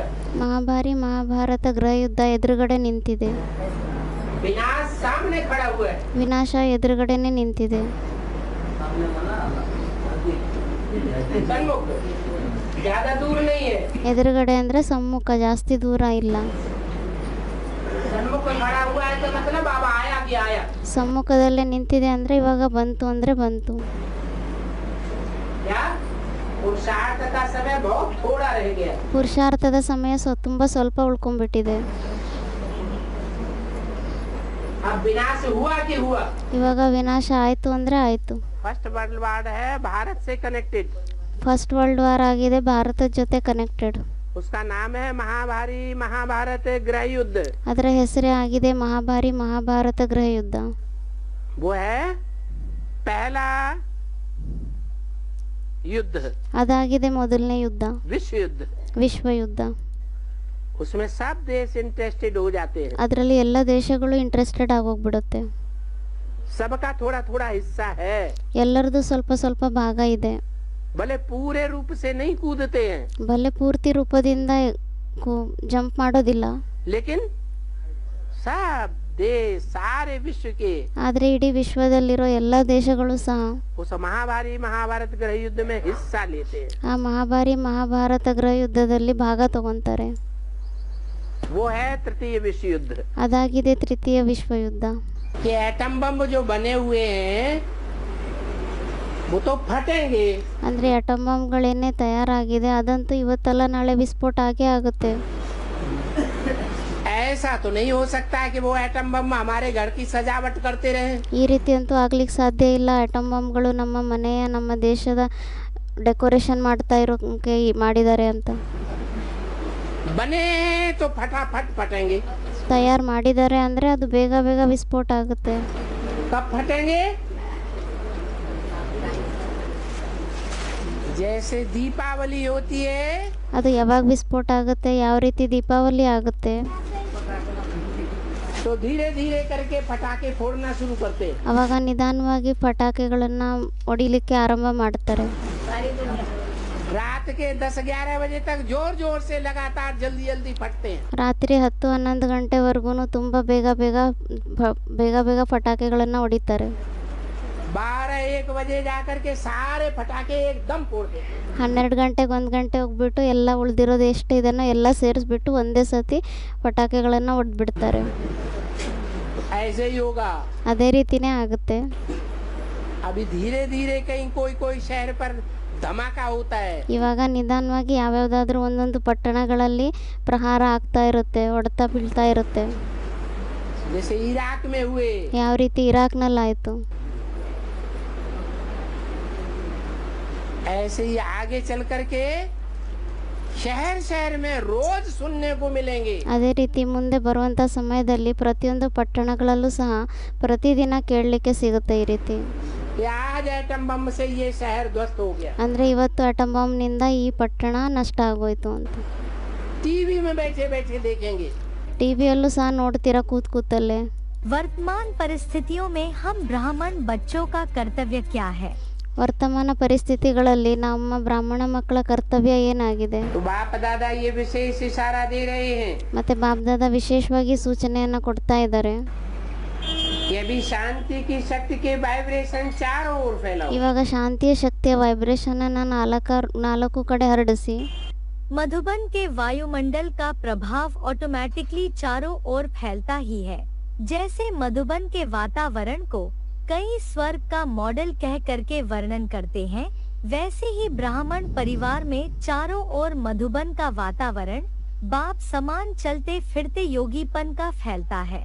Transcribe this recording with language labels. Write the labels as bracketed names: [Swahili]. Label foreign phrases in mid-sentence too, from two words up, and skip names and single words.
[Kannada] ಮಹಾಭಾರಿ ಮಹಾಭಾರತ ಗೃಹ ಯುದ್ಧ ಎದುರುಗಡೆ ನಿಂತಿದೆ. [Hindi] विनाश सामने खड़ा हुआ है. [Kannada] ವಿನಾಶ ಎದುರುಗಡೆನೆ ನಿಂತಿದೆ. [Hindi] सन्मुख ज्यादा दूर नहीं है. [Kannada] ಎದುರುಗಡೆ ಅಂದರೆ ಸಮ್ಮುಖ, ಜಾಸ್ತಿ ದೂರ ಇಲ್ಲ. [Hindi] सन्मुख खड़ा हुआ है तो मतलब अब आया कि आया. [Kannada] ಸಮ್ಮುಖದಲ್ಲೇ ನಿಂತಿದೆ ಅಂದರೆ ಇವಾಗ ಬಂತು ಅಂದರೆ ಬಂತು. [Hindi] क्या पुरुषार्थ का समय बहुत थोड़ा रह गया. [Kannada] ಪುರುಷಾರ್ಥದ ಸಮಯ ತುಂಬ ಸ್ವಲ್ಪ ಉಳ್ಕೊಂಡ್ಬಿಟ್ಟಿದೆ. [Hindi] अब विनाश हुआ कि हुआ. [Kannada] ಇವಾಗ ವಿನಾಶ ಆಯಿತು ಅಂದರೆ ಆಯಿತು. [English] first world war [Hindi] है भारत से कनेक्टेड. [English] first world war [Kannada] ಆಗಿದೆ, ಭಾರತದ ಜೊತೆ ಕನೆಕ್ಟೆಡ್. [Hindi] उसका नाम है महाभारी महाभारत गृह युद्ध. [Kannada] ಅದರ ಹೆಸರೇ ಆಗಿದೆ ಮಹಾಭಾರಿ ಮಹಾಭಾರತ ಗೃಹ ಯುದ್ಧ. [Hindi] वो है पहला युद्ध. [Kannada] ಅದಾಗಿದೆ ಮೊದಲನೇ ಯುದ್ಧ, [Hindi] विश्व युद्ध. [Kannada] ವಿಶ್ವ ಯುದ್ಧ. [Hindi] उसमें सब देश इंटरेस्टेड हो जाते हैं. [Kannada] ಅದರಲ್ಲಿ ಎಲ್ಲ ದೇಶಗಳು ಇಂಟ್ರೆಸ್ಟೆಡ್ ಆಗೋಗ್ಬಿಡುತ್ತೆ. [Hindi] सबका थोड़ा थोड़ा हिस्सा है. [Kannada] ಎಲ್ಲರದು ಸ್ವಲ್ಪ ಸ್ವಲ್ಪ ಭಾಗ ಇದೆ. [Hindi] भले पूरे रूप से नहीं कूदते हैं, [Kannada] ಭಲೆ ಪೂರ್ತಿ ರೂಪದಿಂದ ಜಂಪ್ ಮಾಡೋದಿಲ್ಲ, [Hindi] लेकिन सब देश सारे विश्व के [Kannada] ಆದರೆ ಇಡೀ ವಿಶ್ವದಲ್ಲಿರೋ ಎಲ್ಲ ದೇಶಗಳು ಸಹ [Hindi] उस महाभारी महाभारत गृह युद्ध में हिस्सा लेते हैं. [Kannada] ಆ ಮಹಾಭಾರಿ ಮಹಾಭಾರತ ಗೃಹ ಯುದ್ಧದಲ್ಲಿ ಭಾಗ ತಗೊಂತಾರೆ. [Hindi] वो है तृतीय विश्व युद्ध. [Kannada] ಅದಾಗಿದೆ ತೃತೀಯ ವಿಶ್ವ ಯುದ್ಧ. [Hindi] कि [English] atom bomb [Hindi] जो बने हुए हैं वो तो फटेंगे. [Kannada] ಅಂದರೆ [English] atom bombಗಳೇನೇ [Kannada] ತಯಾರಾಗಿದೆ ಅದಂತೂ ಇವತ್ತಲ್ಲ ನಾಳೆ ವಿಸ್ಫೋಟ ಆಗೇ ಆಗುತ್ತೆ. [Hindi] ऐसा तो नहीं हो सकता है कि वो [English] atom bomb [Hindi] हमारे घर की सजावट करते रहे. [Kannada] ಈ ರೀತಿ ಅಂತೂ ಆಗ್ಲಿಕ್ಕೆ ಸಾಧ್ಯ ಇಲ್ಲ. [English] atom bombಗಳು [Kannada] ನಮ್ಮ ಮನೆಯ ನಮ್ಮ ದೇಶದ ಡೆಕೋರೇಷನ್ ಮಾಡ್ತಾ ಇರೋಕೆ ಮಾಡಿದ್ದಾರೆ ಅಂತ. [Hindi] बने तो फटाफट फटेंगे. [Kannada] ತಯಾರು ಮಾಡಿದ್ದಾರೆ ಅಂದರೆ ಅದು ಬೇಗ ಬೇಗ ವಿಸ್ಫೋಟ ಆಗುತ್ತೆ. [Hindi] कब फटेंगे? जैसे दीपावली होती है [Kannada] ಅದು ಯಾವಾಗ ವಿಸ್ಫೋಟ ಆಗುತ್ತೆ, ಯಾವ ರೀತಿ ದೀಪಾವಳಿ ಆಗುತ್ತೆ, [Hindi] तो धीरे धीरे करके पटाखे फोड़ना शुरू करते हैं. [Kannada] ಅವಾಗ ನಿಧಾನವಾಗಿ ಪಟಾಕಿಗಳನ್ನು ಹೊಡಿಲಿಕ್ಕೆ ಆರಂಭ ಮಾಡ್ತಾರೆ. [Hindi] रात के 10-11 बजे तक जोर जोर से लगातार जल्दी जल्दी फटते हैं. [Kannada] ರಾತ್ರಿ 10-11 ಗಂಟೆವರೆಗೂ ತುಂಬ ಬೇಗ ಬೇಗ ಪಟಾಕಿಗಳನ್ನು ಹೊಡಿತಾರೆ. [Hindi] 12-1 बजे जाकर के सारे पटाखे एकदम फोड़ते हैं. [Kannada] 12 ಗಂಟೆಗೆ 1 ಗಂಟೆ ಹೋಗ್ಬಿಟ್ಟು ಎಲ್ಲ ಉಳಿದಿರೋದು ಎಷ್ಟು ಇದನ್ನು ಎಲ್ಲ ಸೇರಿಸ್ಬಿಟ್ಟು ಒಂದೇ ಸತಿ ಪಟಾಕಿಗಳನ್ನು ಹೊಡೆದ್ಬಿಡ್ತಾರೆ. [Hindi] ऐसे ही होगा. [Kannada] ಅದೇ ರೀತಿನೇ ಆಗುತ್ತೆ. [Hindi] अभी धीरे धीरे कहीं कोई कोई शहर पर धमाका होता है. [Kannada] ಇವಾಗ ನಿಧಾನವಾಗಿ ಯಾವ್ಯಾವುದಾದ್ರೂ ಒಂದೊಂದು ಪಟ್ಟಣಗಳಲ್ಲಿ ಪ್ರಹಾರ ಆಗ್ತಾ ಇರುತ್ತೆ, ಹೊಡೆತ ಬೀಳ್ತಾ ಇರುತ್ತೆ. [Hindi] जैसे इराक में हुए. [Kannada] ಯಾವ ರೀತಿ ಇರಾಕ್ನಲ್ಲಿ ಆಯಿತು. [Hindi] ऐसे ही आगे चल करके शहर शहर में रोज सुनने को मिलेंगे. [Kannada] ಅದೇ ರೀತಿ ಮುಂದೆ ಬರುವಂಥ ಸಮಯದಲ್ಲಿ ಪ್ರತಿಯೊಂದು ಪಟ್ಟಣಗಳಲ್ಲೂ ಸಹ ಪ್ರತಿದಿನ ಕೇಳಲಿಕ್ಕೆ ಸಿಗುತ್ತೆ ಈ ರೀತಿ. [Hindi] आज [English] atom bomb [Hindi] से ये शहर ध्वस्त हो गया. [Kannada] ಅಂದರೆ ಇವತ್ತು [English] atom bombನಿಂದ [Kannada] ಈ ಪಟ್ಟಣ ನಷ್ಟ ಆಗೋಯ್ತು ಅಂತ. [Hindi] टीवी में बैठे बैठे देखेंगे. [Kannada] ಟಿವಿಯಲ್ಲೂ ಸಹ ನೋಡ್ತೀರಾ ಕೂತಲ್ಲೇ. [Hindi] वर्तमान परिस्थितियों में हम ब्राह्मण बच्चों का कर्तव्य क्या है? [Kannada] ವರ್ತಮಾನ ಪರಿಸ್ಥಿತಿಗಳಲ್ಲಿ ನಮ್ಮ ಬ್ರಾಹ್ಮಣ ಮಕ್ಕಳ ಕರ್ತವ್ಯ ಏನಾಗಿದೆ? [Hindi] तो बाप दादा ये विशेष इशारा दे रहे हैं [Kannada] ಮತ್ತು ಬಾಬ್ದಾದ ವಿಶೇಷವಾಗಿ ಸೂಚನೆಯನ್ನು ಕೊಡ್ತಾ ಇದ್ದಾರೆ. [Hindi] कि अभी शांति की शक्ति के वाइब्रेशन चारों ओर फैलाओ. [Kannada] ಇವಾಗ ಶಾಂತಿಯ ಶಕ್ತಿಯ ವೈಬ್ರೇಷನನ್ನು ನಾಲ್ಕು ಕಡೆ ಹರಡಿಸಿ. [Hindi] मधुबन के वायुमंडल का प्रभाव ऑटोमेटिकली चारों ओर फैलता ही है. जैसे मधुबन के वातावरण को कई स्वर्ग का मॉडल कह करके वर्णन करते हैं, वैसे ही ब्राह्मण परिवार में चारों ओर मधुबन का वातावरण बाप समान चलते फिरते योगीपन का फैलता है.